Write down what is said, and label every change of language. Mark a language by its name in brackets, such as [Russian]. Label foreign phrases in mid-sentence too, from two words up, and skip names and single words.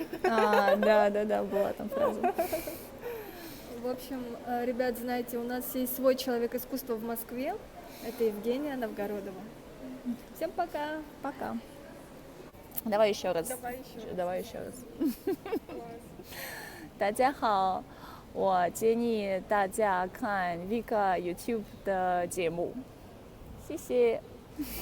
[Russian] Да, была там фраза. В общем, ребят, знаете, у нас есть свой человек искусства в Москве. Это Евгения Новгородова. Всем пока. Пока. Давай еще раз. Давай еще раз. [Chinese] 大家好，我建议大家看 Vika YouTube 的节目，谢谢。